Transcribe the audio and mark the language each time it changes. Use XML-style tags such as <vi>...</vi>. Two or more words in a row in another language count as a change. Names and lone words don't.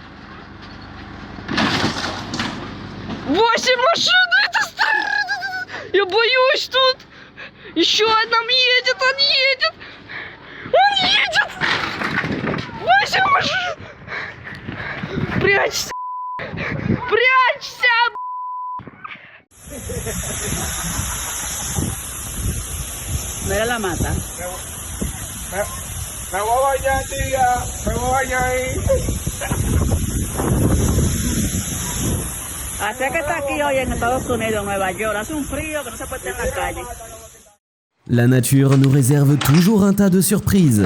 <ru>8 машин, это страшно. Я боюсь тут. Еще одна едет, он едет. 8 машин. Прячься! Прячься!</ru> <es>Mira la mata. Me voy a bañar, tía. Me voy a bañar ahí. Así que está aquí hoy en Estados Unidos, Nueva York. Hace un frío que no se puede estar en la calle.</es> <fr>La nature nous réserve toujours un tas de surprises.</fr>